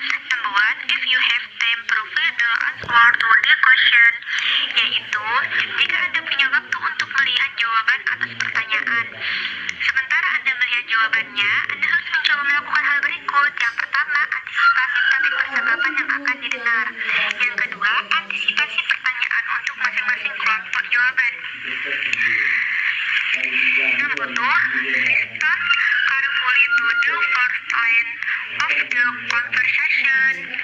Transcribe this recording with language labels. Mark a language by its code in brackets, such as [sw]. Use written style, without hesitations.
[en] Number 1, if you have time, provide the answer to the question. [id] Yaitu, jika Anda punya waktu untuk melihat jawaban atas pertanyaan. Sementara Anda melihat jawabannya, Anda harus mencoba melakukan hal berikut. Yang pertama, antisipasi topik percakapan yang akan didengar. Yang kedua, antisipasi pertanyaan untuk masing-masing kelompok jawaban. [en] Number 2, listen carefully to the first line of the conversation.